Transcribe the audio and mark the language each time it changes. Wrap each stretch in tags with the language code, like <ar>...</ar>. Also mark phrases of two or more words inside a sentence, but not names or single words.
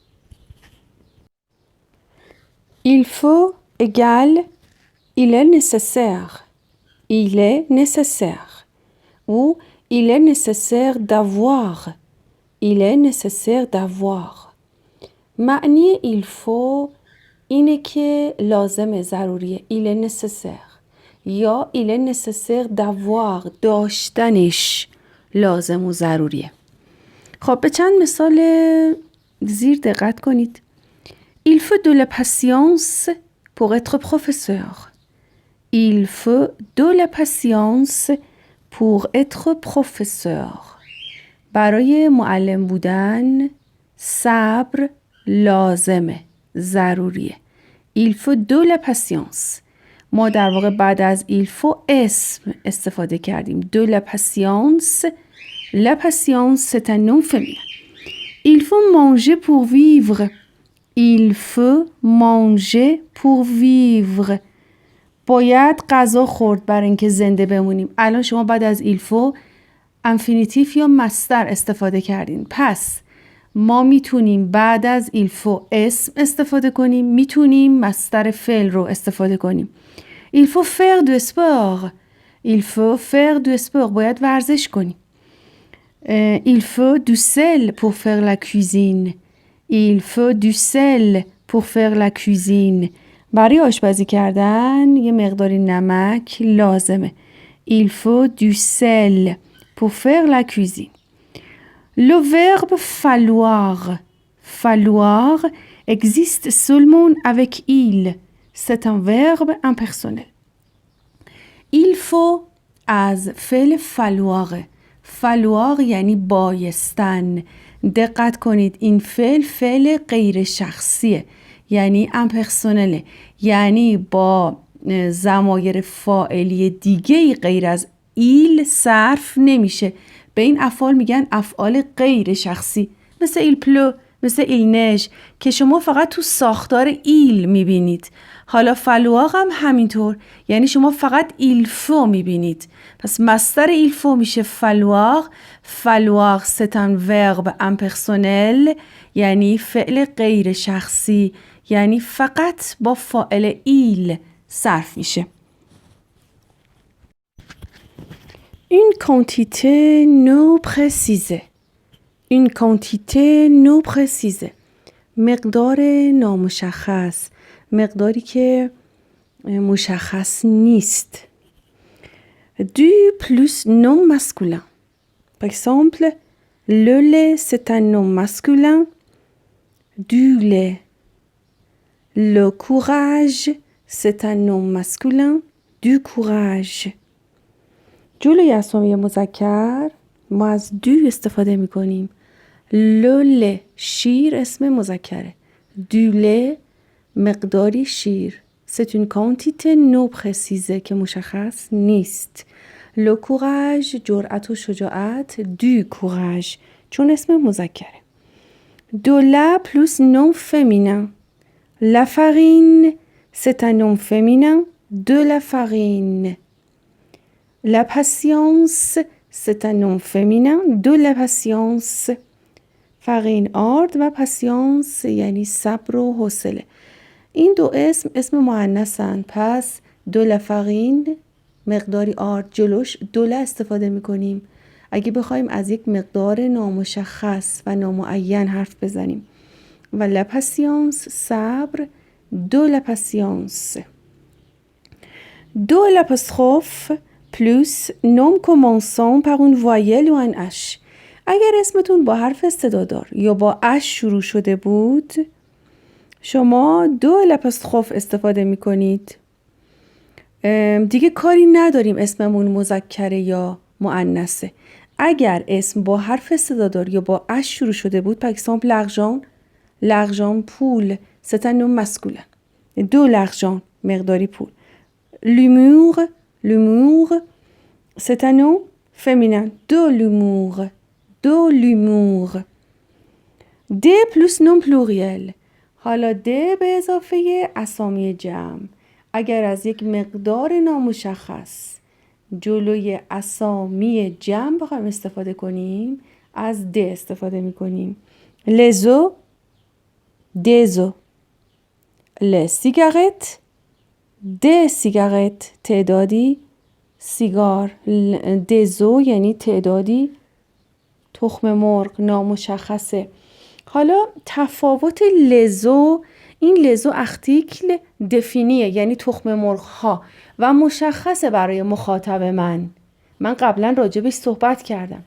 <fr>Il faut égale il est nécessaire. Il est nécessaire. Ou il est nécessaire d'avoir. Il est nécessaire d'avoir.</fr> <fa>معنی</fa> <fr>il faut</fr> <fa>اینه که لازمه، ضروریه.</fa> <fr>Il est nécessaire. یا il est nécessaire d'avoir،</fr> <fa>داشتنش لازم و ضروریه. خب به چند مثال زیر دقت کنید.</fa> <fr>Il faut de la patience pour être professeur. Il faut de la patience pour être professeur.</fr> <fa>برای معلم بودن صبر لازمه، ضروریه.</fa> <fr>Il faut de la patience.</fr> <fa>ما در واقع بعد از</fa> <fr>il faut</fr> <fa>اسم استفاده کردیم.</fa> <fr>De la patience. La patience c'est un nom féminin. Il faut manger pour vivre. Il faut manger pour vivre.</fr> <fa>باید غذا خورد برای اینکه زنده بمونیم. الان شما بعد از</fa> <fr>il faut</fr> <fa>انفینیتیف یا مصدر استفاده کردین. پس ما میتونیم بعد از</fa> <fr>il faut</fr> <fa>اسم استفاده کنیم، میتونیم مصدر فعل رو استفاده کنیم.</fa> <fr>Il faut faire du sport. Il faut faire du sport.</fr> <fa>باید ورزش کنیم.</fa> <fr>Il faut du sel pour faire la cuisine. Il faut du sel pour faire la cuisine.</fr> <fa>برای آشپزی کردن یه مقداری نمک لازمه.</fa> <fr>Il faut du sel pour faire la cuisine. Le verbe falloir. Falloir existe seulement avec il. C'est un verbe impersonnel. Il faut</fr> <fa>از فعل</fa> <fr>falloir.</fr> <fa>falloir یعنی بایستن. دقت کنید این فعل غیر شخصیه، یعنی امپرسونله، یعنی با ضمایر فاعلی دیگه غیر از ایل صرف نمیشه. به این افعال میگن افعال غیر شخصی، مثل</fa> <fr>il pleut,</fr> <fa>مثل</fa> <fr>il neige</fr> <fa>که شما فقط تو ساختار ایل میبینید. حالا فلواق هم همینطور، یعنی شما فقط</fa> <fr>il faut</fr> <fa>میبینید. پس مصدر</fa> <fr>il faut</fr> <fa>میشه فلواق.</fa> <fr>فلواق c'est un verbe impersonnel،</fr> <fa>یعنی فعل غیر شخصی، یعنی فقط با فاعل ایل صرف میشه.</fa> <fr>Une quantité non précisée. Une quantité non précisée.</fr> <fa>مقدار نامشخص، مقداری که مشخص نیست.</fa> <fr>Du plus non masculin. Par exemple, le lait c'est un nom masculin. Du lait. Le courage c'est un nom masculin. Du courage.</fr> <fa>جلوی اسامی مذکر ما از دو استفاده می کنیم. لوله شیر اسم مذکره. دوله مقداری شیر.</fa> <fr>C'est une quantité non précisée</fr> <fa>که مشخص نیست.</fa> <fr>Le courage</fr> <fa>جرأت و شجاعت.</fa> <fr>Du courage</fr> <fa>چون اسم مذکره.</fa> <fr>De la plus non féminin. La farine c'est un nom féminin. De la farine. La patience, c'est un nom féminin. De la patience.</fr> <fa>فرین آرد و پاسیانس یعنی صبر و حوصله. این دو اسم مؤنثن. پس</fa> <fr>de la farine</fr> <fa>مقداری آرد جلوش دوله استفاده میکنیم اگه بخوایم از یک مقدار نامشخص و نامعین حرف بزنیم. و لپاسیانس صبر.</fa> <fr>de la patience. دو l'apostrophe plus nom commençant par une voyelle ou un H.</fr> <fa>اگر اسمتون با حرف صدادار یا با اش شروع شده بود شما</fa> <fr>de l'apostrophe</fr> <fa>استفاده می کنید. دیگه کاری نداریم اسممون مذکره یا مؤنثه. اگر اسم با حرف صدادار یا با اش شروع شده بود</fa> <fr>par exemple l'argent پول c'est un nom masculin de l'argent</fr> <fa>مقداری پول</fa> <fr>l'humour c'est un nom féminin de l'humour د plus nom pluriel.</fr> <fa>حالا د به اضافه اسامی جمع اگر از یک مقدار نامشخص جلوی اسامی جمع بخوایم استفاده کنیم از د استفاده میکنیم.</fa> <fr>les eaux des eaux les cigarettes des cigarettes</fr> <fa>تعدادی سیگار</fa> <fr>des eaux</fr> <fa>یعنی تعدادی تخم مرغ نامشخصه. حالا تفاوت لزو این لزو</fa> <fr>articles définis</fr> <fa>یعنی تخم مرغ ها و مشخصه برای مخاطب من قبلا راجبش صحبت کردم.</fa>